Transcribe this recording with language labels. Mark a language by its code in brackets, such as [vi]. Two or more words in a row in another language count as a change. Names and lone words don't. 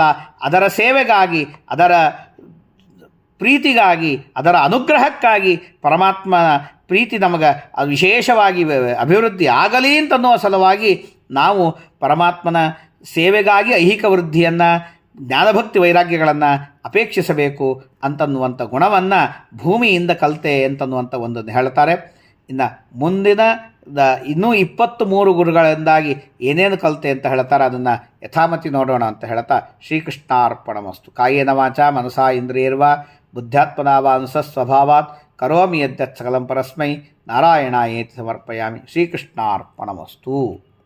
[kn] ಅದರ ಸೇವೆಗಾಗಿ, ಅದರ ಪ್ರೀತಿಗಾಗಿ, ಅದರ ಅನುಗ್ರಹಕ್ಕಾಗಿ ಪರಮಾತ್ಮನ ಪ್ರೀತಿ ನಮಗೆ ಅದು ವಿಶೇಷವಾಗಿ ಅಭಿವೃದ್ಧಿ ಆಗಲಿ ಅಂತನ್ನುವ ಸಲುವಾಗಿ ನಾವು ಪರಮಾತ್ಮನ ಸೇವೆಗಾಗಿ ಐಹಿಕ ವೃದ್ಧಿಯನ್ನು, ಜ್ಞಾನಭಕ್ತಿ ವೈರಾಗ್ಯಗಳನ್ನು ಅಪೇಕ್ಷಿಸಬೇಕು ಅಂತನ್ನುವಂಥ ಗುಣವನ್ನು ಭೂಮಿಯಿಂದ ಕಲಿತೆ ಅಂತನ್ನುವಂಥ ಒಂದನ್ನು ಹೇಳ್ತಾರೆ. ಇನ್ನು ಮುಂದಿನ ಇನ್ನೂ 23 ಗುರುಗಳಿಂದಾಗಿ ಏನೇನು ಕಲಿತೆ ಅಂತ ಹೇಳ್ತಾರೆ, ಅದನ್ನು ಯಥಾಮತಿ ನೋಡೋಣ ಅಂತ ಹೇಳ್ತಾ ಶ್ರೀಕೃಷ್ಣಾರ್ಪಣಮಸ್ತು. [sa] ಕಾಯೇನ ವಾಚಾ ಮನಸಾ ಇಂದ್ರಿಯರ್ವಾ ಬುದ್ಧ್ಯಾತ್ಮನಾ ವಾ ಸ್ವಭಾವಾತ್ ಕರೋಮಿ ಯದ್ಯತ್ ಸಕಲಂ ಪರಸ್ಮೈ ನಾರಾಯಣಾಯೇತಿ ಸಮರ್ಪಯಾಮಿ. ಶ್ರೀಕೃಷ್ಣಾರ್ಪಣಮಸ್ತು.